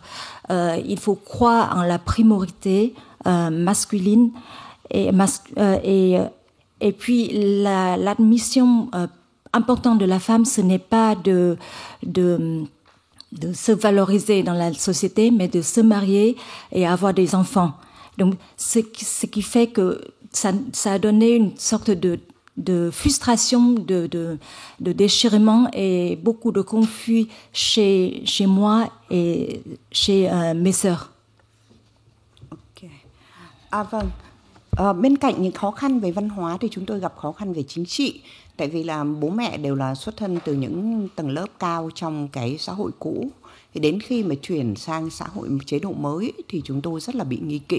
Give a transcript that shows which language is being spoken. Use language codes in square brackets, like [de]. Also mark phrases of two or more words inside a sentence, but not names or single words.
[fr] Il faut croire en la primorité masculine, et puis l'admission importante de la femme, ce n'est pas de se valoriser dans la société, mais de se marier et avoir des enfants. Donc, ce qui fait que ça a donné une sorte de frustration, de déchirement et beaucoup de conflit chez moi et chez mes sœurs. [vi] Okay. Vâng. Bên cạnh những khó khăn về văn hóa thì chúng tôi gặp khó khăn về chính trị. Tại vì là bố mẹ đều là xuất thân từ những tầng lớp cao trong cái xã hội cũ. Thì đến khi mà chuyển sang xã hội chế độ mới thì chúng tôi rất là bị nghi kỵ.